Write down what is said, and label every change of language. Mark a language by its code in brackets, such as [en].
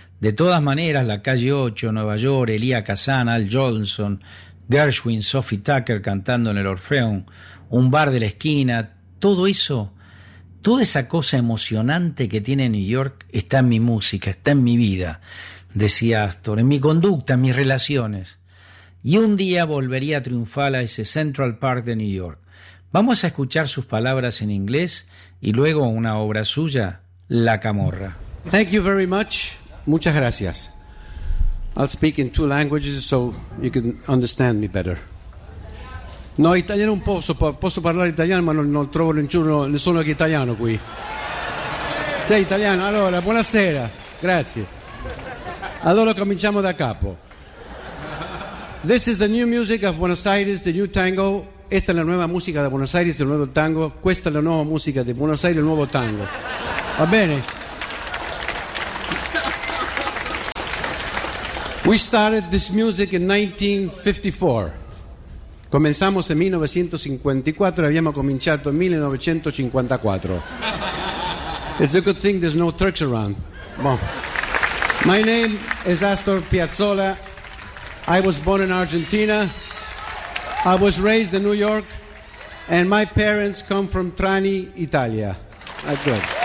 [es] De todas maneras, la calle 8, Nueva York, Elia Kazan, Al Jolson, Gershwin, Sophie Tucker cantando en el Orfeón, un bar de la esquina, todo eso, toda esa cosa emocionante que tiene New York está en mi música, está en mi vida, decía Astor, en mi conducta, en mis relaciones. Y un día volvería a triunfar a ese Central Park de New York. Vamos a escuchar sus palabras en inglés y luego una obra suya, La Camorra. [en] Thank you very much. [es] Muchas gracias. [en] I'll speak in two languages so you can understand me better. [it] No, italiano un po', posso parlare italiano, ma non trovo nessuno che italiano qui. Sei italiano? Allora, buonasera. Grazie. Allora cominciamo da capo. [en] This is the new music of Buenos Aires, the new tango. [es] Esta es la nueva música de Buenos Aires, el nuevo tango. Esta es la nueva música de Buenos Aires, el nuevo tango. [it] Va bene? [en] We started this music in 1954. [es] Comenzamos en 1954, habíamos cominciato en 1954. [en] It's a good thing there's no Turks around. Bon. My name is Astor Piazzolla. I was born in Argentina. I was raised in New York, and my parents come from Trani, Italia. That's good.